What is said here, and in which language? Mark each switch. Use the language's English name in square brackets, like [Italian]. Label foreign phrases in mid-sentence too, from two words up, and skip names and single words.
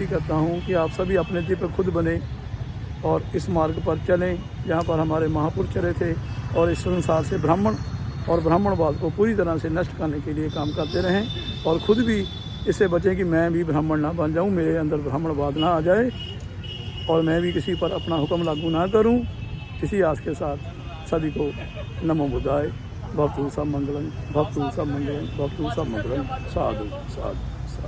[Hindi] करता हूं कि आप सभी अपने दिल पर खुद बने और इस मार्ग पर चलें जहां पर हमारे महापुरुष चले थे, और इस संसार से ब्राह्मण और ब्राह्मणवाद को पूरी तरह से नष्ट करने के लिए काम करते रहें, और ख़ुद भी इससे बचें कि मैं भी ब्राह्मण ना बन जाऊं, मेरे अंदर ब्राह्मणवाद ना आ जाए, और मैं भी किसी पर अपना हुक्म लागू ना करूं। इसी आस के साथ सभी को [Pali] नमो बुद्धाय, भवतु सब मंगलम, भवतु सब मंगलम, भवतु सब मंगलम। साधु साधु।